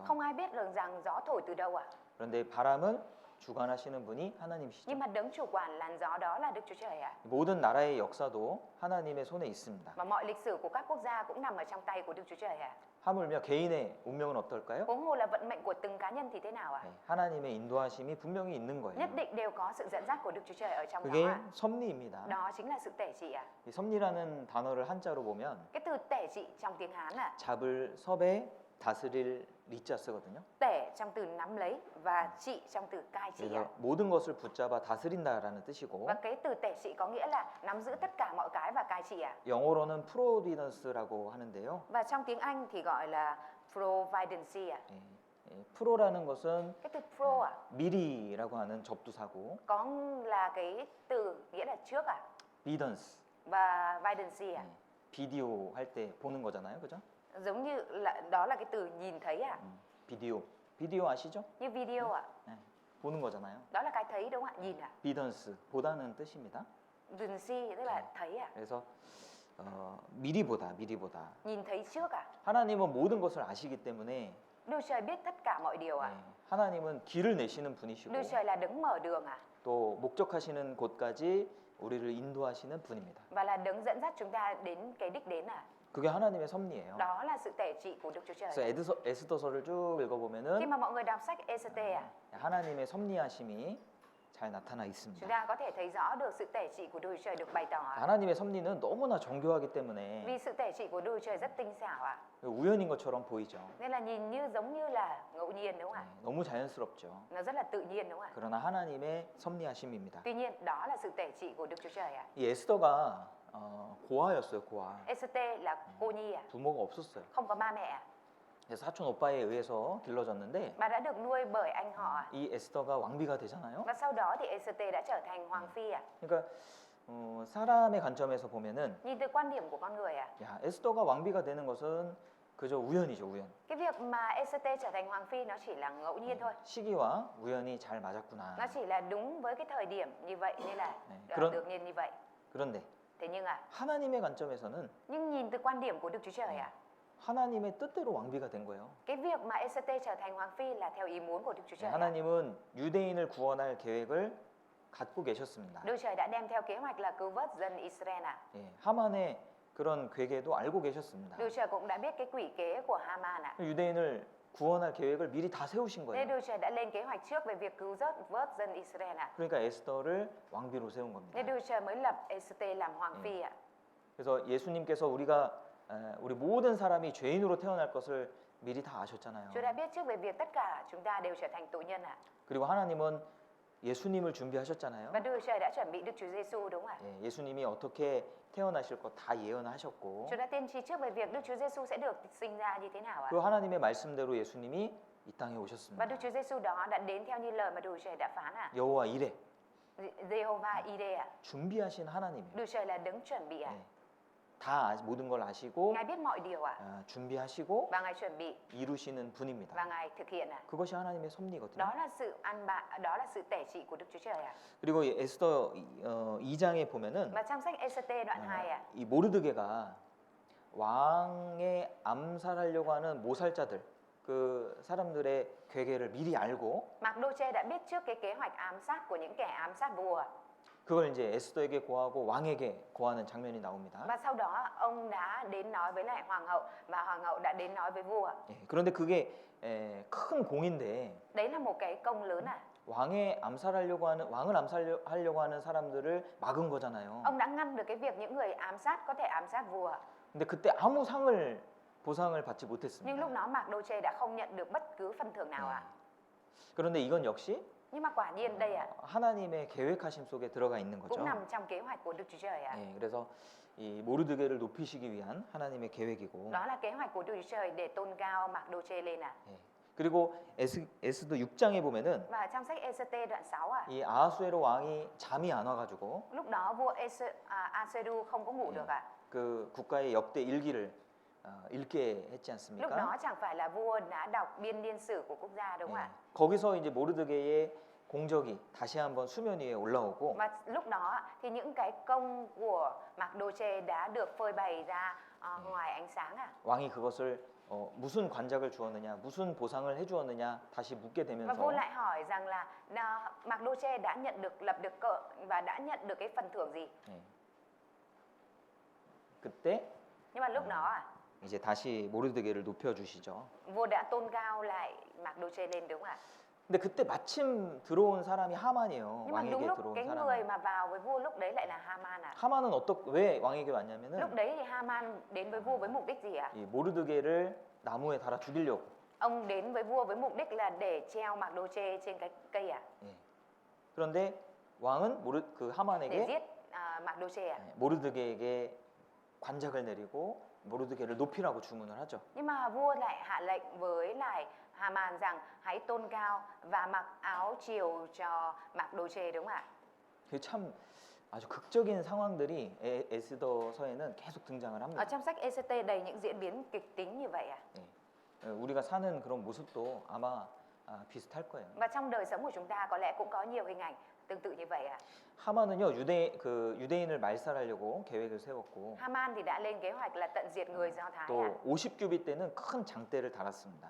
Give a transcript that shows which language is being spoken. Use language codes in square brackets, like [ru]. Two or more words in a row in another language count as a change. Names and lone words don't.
[vi] Không ai biết được rằng gió thổi từ đâu ạ. [ko] 그런데 바람은 주관하시는 분이 하나님이시죠. [vi] Nhưng mà đấng chủ quản làn gió đó là Đức Chúa Trời ạ. [ko] 모든 나라의 역사도 하나님의 손에 있습니다. [vi] Và mọi lịch sử của các quốc gia cũng nằm ở trong tay của Đức Chúa Trời ạ. [ko] 하물며 개인의 운명은 어떨까요? [vi] Huống hồ là vận mệnh của từng cá nhân thì thế nào ạ? [ko] 네, 하나님의 인도하심이 분명히 있는 거예요. [vi] Nhất định đều có sự dẫn dắt của Đức Chúa Trời ở trong đó [ko] 그게 [vi] ạ. [ko] 섭리입니다. [vi] Đó chính là sự tể trị ạ. [ko] 이 섭리라는 단어를 한자로 보면 [vi] Cái từ tể trị trong tiếng Hán ạ, [ko] 잡을 섭에 다스릴 리자 쓰거든요. [vi] tể trong từ nắm lấy và trị trong từ cai trị ạ. [ko] 그래서 모든 것을 붙잡아 다스린다라는 뜻이고 [vi] Và cái từ tể trị có nghĩa là nắm giữ tất cả mọi cái và cai trị ạ. [ko] 영어로는 프로비던스라고 하는데요. [vi] Và trong tiếng Anh thì gọi là providency ạ. [ko] 프로라는 것은 [vi] Cái từ pro ạ [ko] 미리라고 하는 접두사고 [vi] có là cái từ nghĩa là trước ạ. [ko] 비던스 [vi] Và vidency ạ. [ko] 비디오 할 때 보는 거잖아요, 그죠? [vi] Giống như là đó là cái từ nhìn thấy ạ. [ko] 비디오 아시죠? [vi] Như video ạ. [ko] 네, 보는 거잖아요. [vi] Đó là cái thấy đúng không ạ? Nhìn ạ. [ko] 비던스 보다는 뜻입니다. [vi] Vidency tức là thấy ạ. [ko] 그래서 미리보다 [vi] Nhìn thấy trước ạ. [ko] 하나님은 모든 것을 아시기 때문에 [vi] Đức Trời biết tất cả mọi điều ạ. [ko] 하나님은 길을 내시는 분이시고 [vi] Đức Trời là đấng mở đường ạ. [ko] 또 목적하시는 곳까지 우리를 인도하시는 분입니다. [vi] Và là đấng dẫn dắt chúng ta đến cái đích đến ạ. [ko] 그게 하나님의 섭리예요. [vi] Đó là sự tể trị của Đức Chúa Trời. [ko] 그래서 에스더서를 쭉 [vi] Khi [ko] 읽어보면은 [vi] mà mọi người đọc sách Esther ạ, [ko] 하나님의 섭리하심이 잘 나타나 [vi] chúng [ko] 있습니다. [vi] ta có thể thấy rõ được sự tể trị của Đức Chúa Trời được bày tỏ ạ. [ko] 하나님의 섭리는 너무나 정교하기 때문에 [vi] Vì sự tể trị của Đức Chúa Trời rất tinh xảo ạ. [ko] 우연인 것처럼 보이죠. [vi] Nên là nhìn như giống như là ngẫu nhiên đúng không ạ? [ko] 너무 자연스럽죠. [vi] Nó rất là tự nhiên đúng không ạ? [ko] 그러나 하나님의 섭리하심입니다. [vi] Tuy nhiên đó là sự tể trị của Đức Chúa Trời ạ. [ko] 이 에스더가 고아였어요, 고아. [vi] Esther là cô nhi ạ, [ko] 부모가 없었어요. [vi] không có ba mẹ ạ. [ko] 그래서 사촌 오빠에 의해서 길러졌는데 [vi] Bà đã được nuôi bởi anh họ ạ. [ko] 이 에스더가 왕비가 되잖아요. [vi] Và sau đó thì Esther đã trở thành hoàng phi ạ. [ko] 그러니까 사람의 관점에서 보면은 [vi] Nhìn từ quan điểm của con người ạ, [ko] 야, 에스더가 왕비가 되는 것은 그저 우연이죠, 우연. [vi] cái việc mà Esther trở thành hoàng phi nó chỉ là ngẫu nhiên thôi. [ko] 시기와 우연이 잘 맞았구나. [vi] Nó chỉ là đúng với cái thời điểm như vậy nên là [ko] 그런- [vi] được nhìn như vậy. [ko] 그런데 [vi] Thế nhưng ạ, [ko] 하나님의 관점에서는 [vi] nhưng nhìn từ quan điểm của Đức Chúa Trời ạ, [ko] 하나님의 뜻대로 왕비가 된 거예요. [vi] cái việc mà Esther trở thành hoàng phi là theo ý muốn của Đức Chúa Trời ạ. [ko] 하나님은 유대인을 구원할 계획을 갖고 계셨습니다. [vi] Đức Trời đã đem theo kế hoạch là cứu vớt dân Israel ạ. [ko] 하만의 그런 괴계도 알고 계셨습니다. [vi] Đức Trời cũng đã biết cái quỷ kế của Haman ạ. [ko] 유대인을 구원할 계획을 미리 다 세우신 [vi] Nên [ko] 거예요. [vi] Đức Trời đã lên kế hoạch trước về việc cứu vớt dân Israel ạ. [ko] 그러니까 에스더를 왕비로 세운 겁니다. [vi] Nên Đức Trời mới lập Esther làm hoàng phi ạ. [ko] 그래서 예수님께서 우리 모든 사람이 죄인으로 태어날 것을 미리 다 아셨잖아요. [vi] Chúa đã biết trước về việc tất cả chúng ta đều trở thành tội nhân ạ. [ko] 그리고 하나님은 예수님을 준비하셨잖아요. [vi] Và Đức Chúa Trời đã chuẩn bị Đức Chúa Giêsu đúng không ạ? [ko] 예, 예수님이 어떻게 태어나실 것 다 예언하셨고 [vi] Chúa đã tiên tri trước về việc Đức Chúa Giêsu sẽ được sinh ra như thế nào ạ? [ko] 그 하나님의 말씀대로 예수님이 이 땅에 [vi] Và [ko] 오셨습니다. [vi] Đức Chúa Giêsu đó đã đến theo như lời mà Đức Chúa Trời đã phán ạ. [ko] 여호와 이레 [vi] Jehovah Ire ạ. [ko] 준비하신 하나님이에요. [vi] Đức Chúa Trời là đấng chuẩn bị ạ. [ko] 예, 다 모든 걸 아시고 [vi] Ngài biết mọi điều ạ. [ko] 준비하시고 [vi] Và Ngài chuẩn bị [ko] 이루시는 분입니다. [vi] và Ngài thực hiện ạ. [ko] 그것이 하나님의 섭리거든요. [vi] Đó là sự ăn bạ, đó là sự tể trị của Đức Chúa Trời ạ. [ko] 그리고 이 에스더 2장에 보면은 [vi] Và trong sách Ê-sê-tê đoạn 2 ạ. [ko] 이 모르드게가 왕의 암살하려고 하는 모살자들 그 사람들의 괴계를 미리 알고 [vi] Mạc-đô-chê đã biết trước cái kế hoạch ám sát của những kẻ ám sát vua. [ko] 그걸 이제 에스더에게 고하고 왕에게 고하는 장면이 나옵니다. [vi] Và sau đó ông đã đến nói với lại hoàng hậu và hoàng hậu đã đến nói với vua. [ko] 예, 그런데 그게 큰 공인데 [vi] Đấy là một cái công lớn à. [ko] 왕을 암살하려고 하는 사람들을 막은 거잖아요. [vi] Ông đã ngăn được cái việc những người ám sát có thể ám sát vua. [ko] 근데 그때 아무 보상을 받지 [vi] Nhưng [ko] 못했습니다. [vi] lúc đó Mạc-đô-chê đã không nhận được bất cứ phần thưởng nào ạ. [ko] 그런데 이건 역시 [vi] Nhưng mà quả nhiên đây ạ, [ko] 하나님의 계획하심 속에 들어가 있는 거죠. [vi] cũng nằm trong kế hoạch của Đức Chúa Trời ạ. [ko] 예, 그래서 이 모르드게를 높이시기 위한 하나님의 계획이고 [vi] Đó là kế hoạch của Đức Chúa Trời để tôn cao Mạc-đô-chê lên ạ. [ko] 예, 그리고 에스더 6장에 보면은 [vi] Và trong sách Ê-sê-tê đoạn 6 ạ, [ko] 이 아하수에로 왕이 잠이 안 와가지고 [vi] lúc đó vua A-sê-đu không có ngủ được ạ. [ko] 그 국가의 역대 일기를 읽게 했지 [vi] Lúc [ko] 않습니까? [vi] đó chẳng phải là vua đã đọc biên niên sử của quốc gia đúng không [ko] 예, [vi] ạ? [ko] 거기서 이제 모르드게의 공적이 다시 한번 수면 위에 올라오고 [vi] Và lúc đó thì những cái công của Mạc-đô-chê đã được phơi bày ra ngoài ánh sáng ạ. [ko] 왕이 그것을 무슨 관작을 주었느냐, 무슨 보상을 해주었느냐 다시 묻게 [vi] Và [ko] 되면서 [vi] vua lại hỏi rằng là Mạc-đô-chê đã nhận được lập được cờ và đã nhận được cái phần thưởng gì? [ko] 예, 그때 [vi] Nhưng mà lúc đó [ko] 이제 다시 모르드게를 높여주시죠. [vi] vua đã tôn cao lại Mạc-đô-chê lên đúng không ạ? [ko] 근데 그때 마침 들어온 사람이 하만이에요. [vi] Nhưng mà đúng [ko] 왕에게 [vi] lúc [ko] 들어온 [vi] cái người [ko] 사람. [vi] mà vào với vua lúc đấy lại là Haman ạ. [ko] 하만은 왜 왕에게 왔냐면은 [vi] Lúc đấy thì Haman đến với vua với mục đích gì ạ? [ko] 이 모르드게를 나무에 달아 죽이려고. [vi] Ông đến với vua với mục đích là để treo Mạc-đô-chê trên cái cây ạ, [ko] 예. 그런데 왕은 그 [vi] để [ko] 하만에게 [vi] giết Mạc-đô-chê ạ. [ko] 모르드게에게 관작을 내리고 모르드게를 높이라고 주문을 하죠. [vi] Nhưng mà vua lại hạ lệnh với lại Haman rằng hãy tôn cao và mặc áo triều cho Mạc-đô-chê đúng không ạ? [ko] 그게 참 아주 극적인 상황들이 에스더서에는 계속 등장을 [vi] Ở [ko] 합니다. [vi] trong sách Ê-sê-tê đầy những diễn biến kịch tính như vậy ạ. [ko] 우리가 사는 그런 모습도 아마 비슷할 거예요. [vi] Và trong đời sống của chúng ta có lẽ cũng có nhiều hình ảnh tương tự như vậy ạ. [ko] 하만은요 유대인을 말살하려고 계획을 세웠고 [vi] Haman thì đã lên kế hoạch là tận diệt người Do Thái ạ. [ko] 또 50규빗 되는 큰 장대를 달았습니다.